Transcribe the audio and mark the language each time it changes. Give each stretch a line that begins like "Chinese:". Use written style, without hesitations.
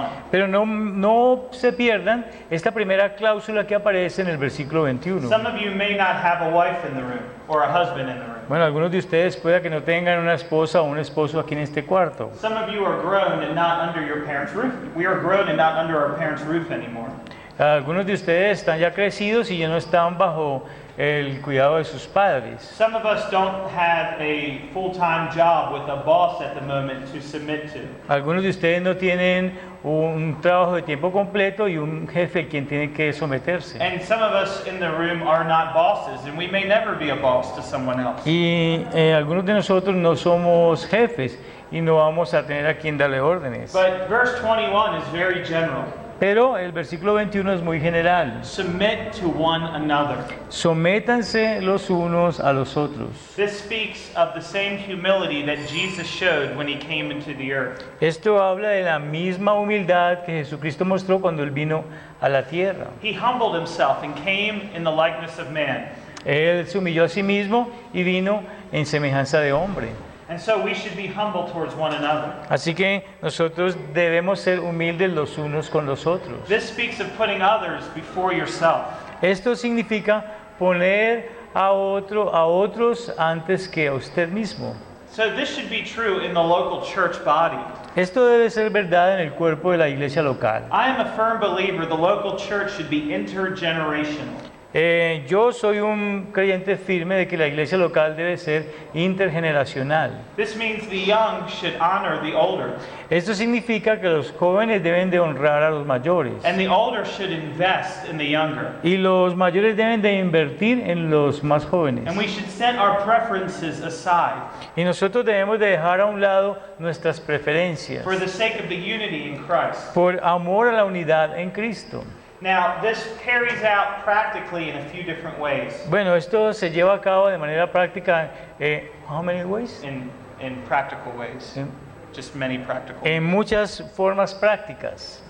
Spanish: Pero no se pierdan esta primera cláusula que aparece en el versículo 21.
English: Some of you may not have a wife in the room or a husband in the room.
Spanish: Bueno, algunos de ustedes pueda que no tengan una esposa o un esposo aquí en este cuarto.
English: Some of you are grown and not under your parents' roof. We are grown and not under our parents' roof anymore.
Spanish: Algunos de ustedes están ya crecidos y ya no están bajo el cuidado de sus padres.
English: Some of us don't have a full-time job with a boss at the moment to submit to.
Spanish: Algunos de ustedes no tienen un trabajo de tiempo completo y un jefe a quien tienen que someterse.
English: And some of us in the room are not bosses, and we may never be a boss to someone else.
Spanish: Y algunos de nosotros no somos jefes y no vamos a tener a quien darle órdenes.
English: But verse 21 is very general.
Spanish: Pero el versículo 21 es muy general.
English: Submit to one another.
Spanish: Sométanse los unos a los otros.
English: This speaks of the same humility that Jesus showed when he came into the earth.
Spanish: Esto habla de la misma humildad que Jesucristo mostró cuando Él vino a la tierra.
English: He humbled himself and came in the likeness of man.
Spanish: Él se humilló a sí mismo y vino en semejanza de hombre.
English: And so we should be humble towards one another.
Spanish: Así que nosotros debemos ser humildes los unos con los otros.
English: This speaks of putting others before yourself.
Spanish: Esto significa poner a otros antes que a usted mismo.
English: So this should be true in the local church body.
Spanish: Esto debe ser verdad en el cuerpo de la iglesia local.
English: I am a firm believer the local church should be intergenerational.
Spanish: Yo soy un creyente firme de que la iglesia local debe ser intergeneracional.
English: This means the young should honor the older,
Spanish: Esto significa que los jóvenes deben de honrar a los mayores
English: and the older should invest in the younger.
Spanish: y los mayores deben de invertir en los más jóvenes.
English: And we should set our preferences aside
Spanish: Y nosotros debemos de dejar a un lado nuestras preferencias
English: for the sake of the unity in Christ.
Spanish: por amor a la unidad en Cristo.
English: Now, this carries out practically in a few different ways.
Spanish: Bueno, esto se lleva a cabo de manera práctica.
English: How many ways? In practical ways.
Spanish: En-
English: Just many practical.
Spanish: En muchas formas prácticas.